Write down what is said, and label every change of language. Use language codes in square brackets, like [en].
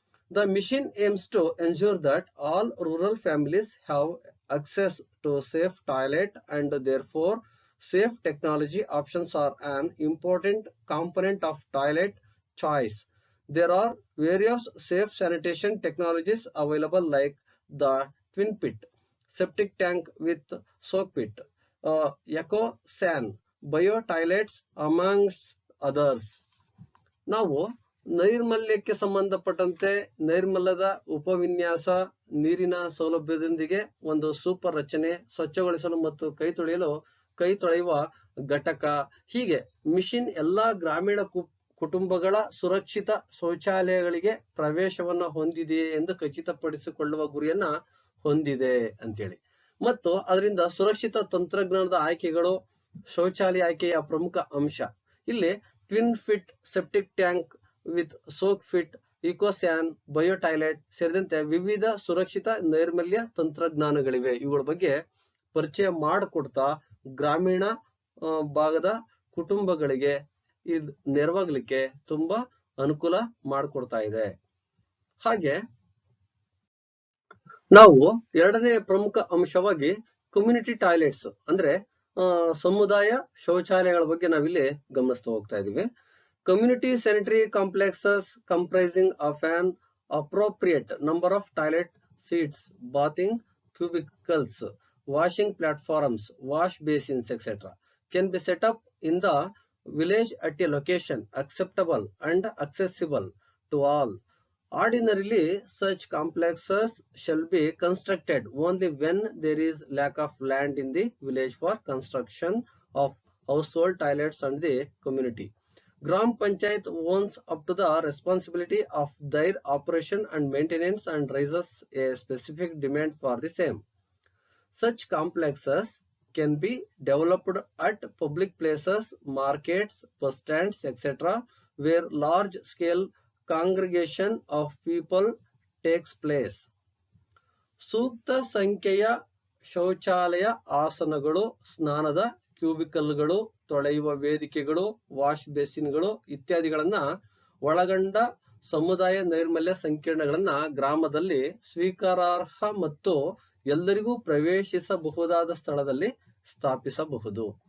[en] The mission aims to ensure that all rural families have access to safe toilet and therefore safe technology options are an important component of toilet choice. There are various safe sanitation technologies available like the twin pit, septic tank with soak pit, EcoSan, bio toilets amongst others. [kn] ನಾವು ನೈರ್ಮಲ್ಯಕ್ಕೆ ಸಂಬಂಧಪಟ್ಟಂತೆ ನೈರ್ಮಲ್ಯದ ಉಪವಿನ್ಯಾಸ, ನೀರಿನ ಸೌಲಭ್ಯದೊಂದಿಗೆ ಒಂದು super ರಚನೆ, ಸ್ವಚ್ಛಗೊಳಿಸಲು ಮತ್ತು ಕೈ ತೊಳೆಯುವ ಘಟಕ, ಹೀಗೆ ಮಿಷನ್ ಎಲ್ಲಾ ಗ್ರಾಮೀಣ ಕುಟುಂಬಗಳ ಸುರಕ್ಷಿತ ಶೌಚಾಲಯಗಳಿಗೆ ಪ್ರವೇಶವನ್ನ ಹೊಂದಿದೆಯೇ ಎಂದು ಖಚಿತಪಡಿಸಿಕೊಳ್ಳುವ ಗುರಿಯನ್ನ ಹೊಂದಿದೆ ಅಂತೇಳಿ. ಮತ್ತು ಅದರಿಂದ ಸುರಕ್ಷಿತ ತಂತ್ರಜ್ಞಾನದ ಆಯ್ಕೆಗಳು ಶೌಚಾಲಯ ಆಯ್ಕೆಯ ಪ್ರಮುಖ ಅಂಶ. ಇಲ್ಲಿ twin fit, septic tank with soak fit, ಇಕೋಸ್ಯಾನ್, bio toilet ಸೇರಿದಂತೆ ವಿವಿಧ ಸುರಕ್ಷಿತ ನೈರ್ಮಲ್ಯ ತಂತ್ರಜ್ಞಾನಗಳಿವೆ. ಇವುಗಳ ಬಗ್ಗೆ ಪರಿಚಯ ಮಾಡಿಕೊಡ್ತಾ ಗ್ರಾಮೀಣ ಭಾಗದ ಕುಟುಂಬಗಳಿಗೆ ಇದು ನೆರವಾಗಲಿಕ್ಕೆ ತುಂಬಾ ಅನುಕೂಲ ಮಾಡಿಕೊಡ್ತಾ ಇದೆ. ಹಾಗೆ ನಾವು ಎರಡನೇ ಪ್ರಮುಖ ಅಂಶವಾಗಿ ಕಮ್ಯುನಿಟಿ ಟಾಯ್ಲೆಟ್ಸ್ ಅಂದ್ರೆ ಸಮುದಾಯ ಶೌಚಾಲಯಗಳ ಬಗ್ಗೆ ನಾವಿಲ್ಲಿ ಗಮನಿಸ್ತಾ ಹೋಗ್ತಾ ಇದೀವಿ. [en] Community sanitary complexes comprising of an appropriate number of toilet seats, bathing cubicles, washing platforms, wash basins, etc. can be set up in the village at a location acceptable and accessible to all. Ordinarily, such complexes shall be constructed only when there is lack of land in the village for construction of household toilets and the community. Gram Panchayat owns up to the responsibility of their operation and maintenance and raises a specific demand for the same. Such complexes can be developed at public places, markets, bus stands, etc., where large scale congregation of people takes place. [kn] ಸೂಕ್ತ ಸಂಖ್ಯೆಯ ಶೌಚಾಲಯ ಆಸನಗಳು, ಸ್ನಾನದ ಕ್ಯೂಬಿಕಲ್ಗಳು, ತೊಳೆಯುವ ವೇದಿಕೆಗಳು, wash ಬೇಸಿನ್ಗಳು ಇತ್ಯಾದಿಗಳನ್ನ ಒಳಗೊಂಡ ಸಮುದಾಯ ನೈರ್ಮಲ್ಯ ಸಂಕೀರ್ಣಗಳನ್ನ ಗ್ರಾಮದಲ್ಲಿ ಸ್ವೀಕಾರಾರ್ಹ ಮತ್ತು ಎಲ್ಲರಿಗೂ ಪ್ರವೇಶಿಸಬಹುದಾದ ಸ್ಥಳದಲ್ಲಿ ಸ್ಥಾಪಿಸಬಹುದು.